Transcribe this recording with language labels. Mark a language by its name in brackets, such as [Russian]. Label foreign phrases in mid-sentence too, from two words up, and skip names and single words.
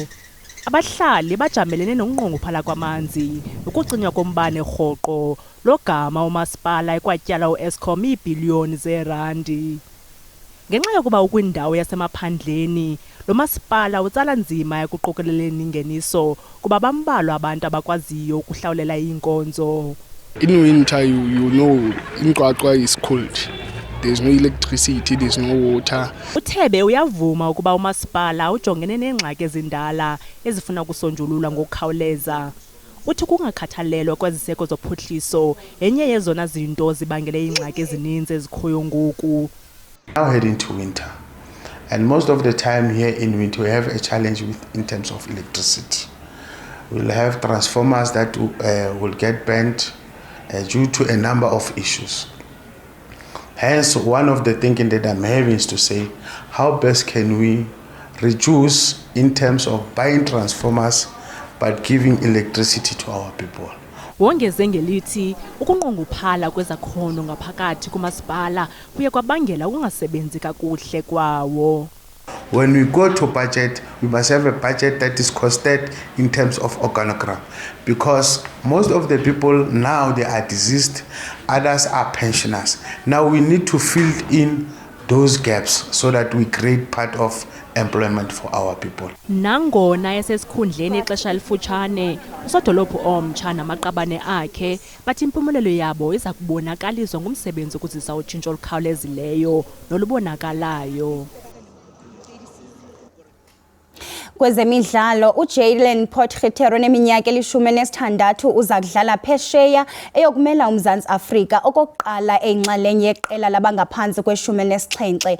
[Xhosa] Abahlali bajamelene nokunqongophala kwamanzi, ukucinywa kombane rhoqo, logama umasipala ekwatyala uEskom iibhiliyoni zeerandi. Ngenxa yokuba ukwindawo yasemaphandleni, lo masipala utsala nzima ekuqokeleleni ingeniso kuba bambalwa abantu abakwaziyo ukuhlawulela iinkonzo. [English] In winter, you know, Mqwaqwa is cold. There's no electricity, there's no water. [Xhosa] Uthebe uyavuma ukuba umasipala ujongene neengxaki ezindala ezifuna ukusonjululwa ngokukhawuleza. Uthi kungakhathalelwa kweziseko zophuhliso yenye yezona zinto zibangele iingxaki ezininzi ezikhoyo ngoku. [English] Now heading to winter, and most of the time here in winter we have a challenge in terms of electricity. We'll have transformers that will get bent due to a number of issues. Hence, one of the thinking that I'm having is to say, how best can we reduce in terms of buying transformers but giving electricity to our people? [Xhosa] Wongeze ngelithi ukunqongophala kwezakhono ngaphakathi kumasipala kuye kwabangela ukungasebenzi kakuhle kwawo. [English] When we go to budget, we must have a budget that is costed in terms of organogram, because most of the people now, they are deceased, others are pensioners. Now we need to fill in those gaps so that we create part of employment for our people. [Xhosa] Nangona esesikhundleni ixesha elifutshane, usodolophu omtsha namaqabane akhe bathi impumelelo yabo iza kubonakaliswa ngumsebenzi ukuzisa utshintsho olukhawulezileyo nolubonakalayo. Kwezemidlalo, uJaylen Potgieter oneminyaka 16 uza kudlala phesheya eyokumela uMzantsi Afrika okokuqala eyinxalenye yeqela labangaphantsi kwe-17.